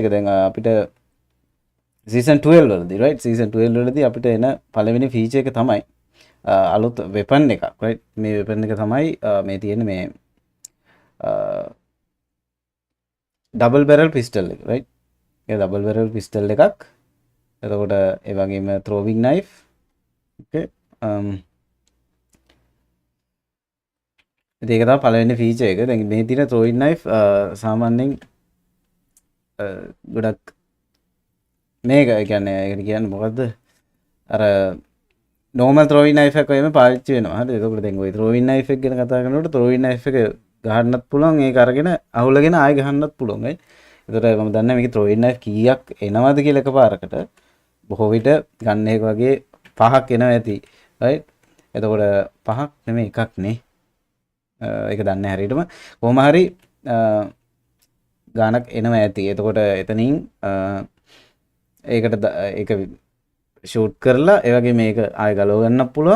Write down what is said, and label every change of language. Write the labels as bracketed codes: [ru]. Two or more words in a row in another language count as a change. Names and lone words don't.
[si] දැන් අපිට සීසන් 12 වලදී right සීසන් 12 වලදී අපිට එන පළවෙනි ෆීචර් එක තමයි අලුත් වෙපන් එකක් right මේ වෙපන් එක තමයි මේ තියෙන මේ [en] double barrel pistol [si] එක right ඒ [en] double barrel pistol [si] එකක්. එතකොට ඒ වගේම [en] throwing knife okay [si] ඒක තමයි පළවෙනි ෆීචර් එක. දැන් මේ තියෙන [en] throwing knife [si] සාමාන්‍යයෙන් ගොඩක් මේක කියන්නේ මොකද්ද අර [en] normal throwing knife [si] එකක් වගේම පාවිච්චි වෙනවා. හරිද? එතකොට දැන් ওই [en] throwing knife [si] එක ගැන කතා කරනකොට [en] throwing knife [si] එක ගහන්නත් පුළුවන් ඒක අරගෙන අහුලගෙන ආයෙ ගහන්නත් පුළුවන් right. එතකොට මම දන්නේ මේකේ [en] throwing knife [si] කීයක් එනවද කියලා එකපාරකට බොහෝ විට ගන්න එක වගේ 5ක් එනවා ඇති right. එතකොට 5ක් නෙමෙයි එකක් නේ. ඒක දන්නේ හරියටම කොහොම හරි ගානක් එනවා ඇති. එතකොට එතනින් ඒකට ඒක ෂූට් කරලා ඒ වගේ මේක ආයෙ ගලව ගන්නත් පුළුවන්.